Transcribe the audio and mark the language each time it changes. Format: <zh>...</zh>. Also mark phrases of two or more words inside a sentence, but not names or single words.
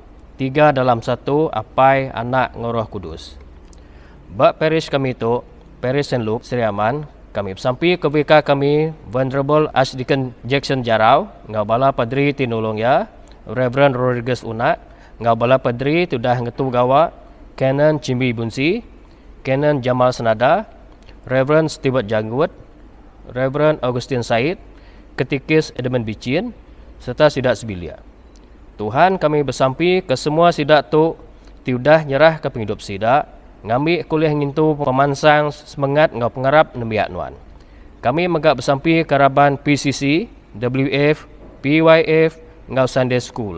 <iba>3 dalam 1, apai anak ngoroh kudus. Bak parish kami tu, Parish St. Luke, Sri Aman, kami bersampi ke BK kami, Venerable Archdeacon Jackson Jarau, ngau bala padri tinulung ya, Reverend Rodriguez Unak, ngau bala padri tu dah ngetu gawa, Canon Cimbi Bunsi, Canon Jamal Senada, Reverend Stewart Janggut, Reverend Augustine Said, Ketikis Edmund Bicin, serta Sidak Sibilia. Tuhan kami bersampi ke semua sidak tu tiudah nyerah ke penghidup sidak, ngambil kuliah ngintu pemansang semangat ngau pengarap nembiak nuan. Kami megak bersampi keraban PCC, WF, PYF, ngau Sunday School.</iba>